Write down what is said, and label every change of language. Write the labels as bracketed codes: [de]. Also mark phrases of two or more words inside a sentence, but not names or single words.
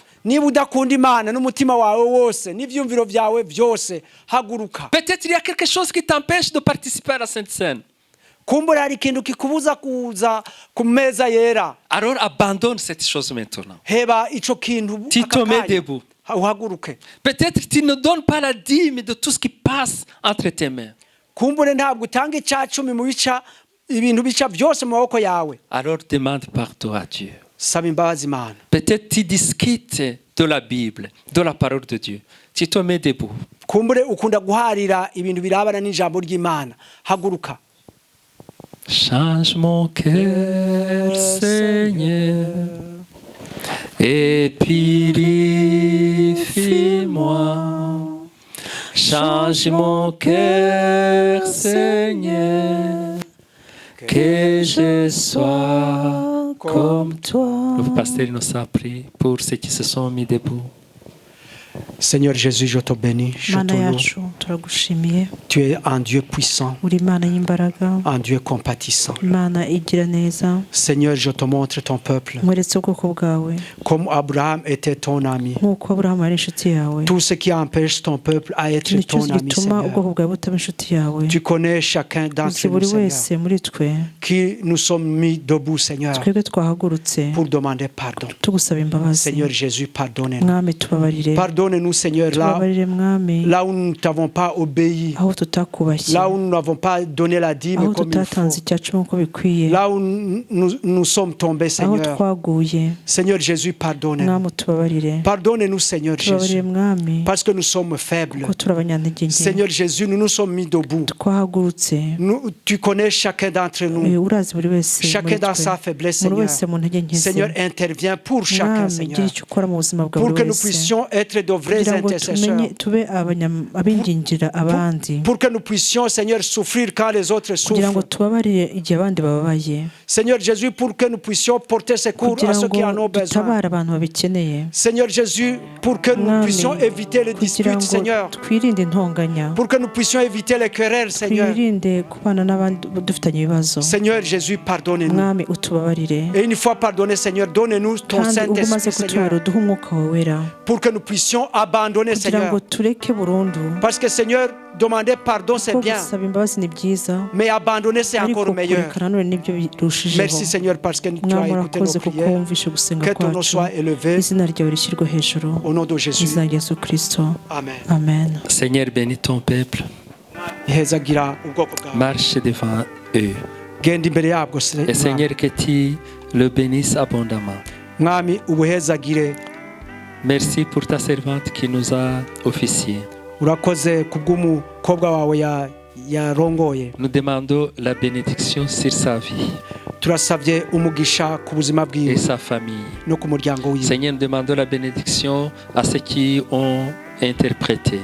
[rn] Niba udakunda Imana n'umutima wawe wose n'ivyumviro vyawe vyose, haguruka. [fr] Peut-être il y a quelque chose qui t'empêche de participer à la Sainte Seine. [rn] Kumbura hari ikintu kikubuza kuza ku meza yera. [fr] Alors abandonne cette chose maintenant. [rn] Heba ico kintu [fr] Tu te mets debout. [rn] Uhaguruke. [fr] Peut-être tu ne donnes pas la dîme de tout ce qui passe entre tes mains. [rn] Kumbure ntabwo utanga icacumi mu bica ibintu bica byose mu maboko yawe. [fr] Alors demande pardon à Dieu. [rn] Saba imbabazi Imana. [fr] Peut-être tu discutes de la Bible, de la parole de Dieu. Tu te mets debout. [rn] Kumbure ukunda guharira ibintu birabana n'ijambo ry'Imana. Haguruka. [fr] Change mon cœur, Seigneur, et purifie-moi. Change mon cœur, Seigneur, que je sois comme toi. Le pasteur nous a prié pour ceux qui se sont mis debout. Seigneur Jésus, je te bénis, je te [rw] Mana [fr] loue. [rw] yacu turagushimiye, [fr] Tu es un Dieu puissant, [rw] uri Imana y'imbaraga, [fr] un Dieu compatissant. [rw] Imana igira neza. [fr] Seigneur, je te montre ton peuple, [rw] Nkweretse ubwoko bwawe [fr] comme Abraham était ton ami. [rw] nk'uko Aburahamu ari inshuti yawe. [fr] Tout ce qui empêche ton peuple à être [rw] Ikintu [fr] ton [rw] cyose [fr] ami, [rw] gituma [fr] Seigneur. [rw] ubwoko bwawe butaba inshuti yawe. [fr] Tu connais chacun [rw] Uzi [fr] d'entre nous, [rw] buri [fr] Seigneur, [rw] wese muri twe, [fr] qui nous sommes mis debout, Seigneur, [rw] twebwe twahagurutse [fr] pour demander pardon. [rw] tugusaba imbabazi. [fr] Seigneur Jésus, pardonne-nous. [rw] Mwami tubabarire, [fr] Pardonne-nous, Seigneur, [rw] tubabarire Mwami, [fr] là où nous ne t'avons pas obéi, [rw] aho tutakubashye, [fr] là où nous n'avons pas donné la dîme [rw] aho [fr] comme il faut, [rw] tutatanze icyacu nk'uko bikwiye, [fr] là où nous sommes tombés, [rw] aho [fr] Seigneur. [rw] twaguye. [fr] Seigneur Jésus, pardonne-nous. [rw] Mwami tubabarire, [fr] Pardonne-nous, Seigneur [rw] tubabarire [fr] Jésus, [rw] Mwami, [fr] parce que nous sommes faibles. [rw] kuko turi abanyantege nke. [fr] Seigneur Jésus, nous nous sommes mis debout. [rw] Twahagurutse, [fr] Tu connais chacun d'entre nous, [rw] urazi buri wese [fr] chacun [rw] muri [fr] dans [rw] twe, [fr] sa faiblesse, [rw] buri [fr] Seigneur. [rw] wese mu ntege nke ze. [fr] Seigneur, interviens pour chacun, [rw] Mwami [fr] Seigneur, [rw] gira icyo ukora mu buzima bwa [fr] pour que [rw] buri [fr] nous [rw] wese, [fr] puissions être de vrais [rw] kugira ngo [fr] intercesseurs, [rw] tumenye tube ab'ingingi kugira abandi [fr] pour que nous puissions, Seigneur, souffrir quand les autres [rw] kugira ngo [fr] souffrent. [rw] tubabarire igihe abandi bababaye [fr] Seigneur Jésus, pour que nous puissions porter secours [rw] kugira [fr] à ceux qui en [rw] ngo [fr] ont besoin. [rw] dutabare abantu babikeneye [fr] Seigneur Jésus, pour que nous [rw] Mwami, [fr] puissions éviter les [rw] kugira [fr] disputes, [rw] ngo [fr] Seigneur. [rw] twirinde intonganya [fr] Pour que nous puissions éviter les querelles, Seigneur. [rw] twirinde kubana n'abandi dufitanye ibibazo [fr] Seigneur Jésus, pardonne-nous. [rw] mwami utubabarire [fr] Et une fois pardonné, Seigneur, donne-nous ton [rw] kandi ubwo umaze [fr] Saint-Esprit, [rw] kutubara [fr] Seigneur, [rw] uduhe umwuka wawe wera [fr] pour que nous puissions abandonner, [rw] kugira ngo [fr] Seigneur. [rw] tureke burundu [fr] Parce que, Seigneur, demander pardon, c'est [rw] kuko [fr] bien. [rw] gusaba imbabazi ni byiza [fr] Mais abandonner, c'est [rw] ariko [fr] encore meilleur. [rw] kureka nanone nibyo birushijeho [fr] Merci, Seigneur, parce que tu as [rw] mwami [fr] écouté [rw] urakoze [fr] nos [rw] kuko [fr] prières. [rw] wumvishe gusenga [fr] Que ton nom [rw] kwacu [fr] soit élevé. [rw] izina ryawe rishyirwe hejuru [fr] Au nom de [rw] mu [fr] Jésus. [rw] izina rya yesu kirisito [fr] Amen. [rw] amen [fr] Seigneur, bénis ton peuple. [rn] Hezagira ubwoko bwawe. [fr] Marche devant eux. [rn] Genda imbere yabwo, [fr] Et Seigneur, que tu le bénisses abondamment. [rn] Mwami ubuhezagire. [fr] Merci pour ta servante qui nous a officié. [rn] Urakoze kubw'umukobwa wawe yarongoye. [fr] Nous demandons la bénédiction sur sa vie [rn] Turasabye umugisha ku buzima [fr] et [rn] bwiwe [fr] sa famille. [rn] no ku muryango wiwe. [fr] Seigneur, nous demandons la bénédiction à ceux qui ont interprété.